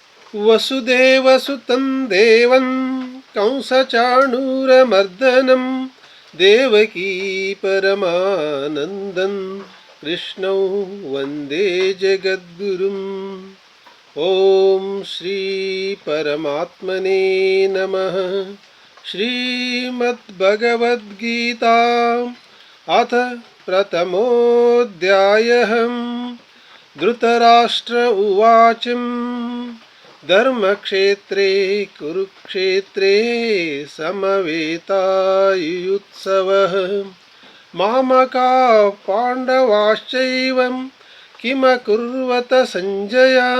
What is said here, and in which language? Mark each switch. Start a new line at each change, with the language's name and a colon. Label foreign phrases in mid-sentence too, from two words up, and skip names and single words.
Sanskrit: ವಸುದೇವಸುತಂ ದೇವಂ ಕಂಸಚಾಣೂರಮರ್ದನಂ ದೇವಕೀ ಪರಮಾನಂದಂ ಕೃಷ್ಣೌ ವಂದೇ ಜಗದ್ಗುರುಂ. ಓಂ ಶ್ರೀ ಪರಮಾತ್ಮನೇ ನಮಃ. ಶ್ರೀಮದ್ಭಗವದ್ಗೀತಾ ಅಥ ಪ್ರಥಮೋಧ್ಯಾಯಃ. ಧೃತರಾಷ್ಟ್ರ ಉವಾಚ ಧರ್ಮಕ್ಷೇತ್ರೇ ಕುರುಕ್ಷೇತ್ರೇ ಸಮವೇತಾಯುತ್ಸವಃ ಮಾಮಕಾಃ ಪಾಂಡವಾಶ್ಚೈವ ಕಿಮಕುರ್ವತ ಸಂಜಯ.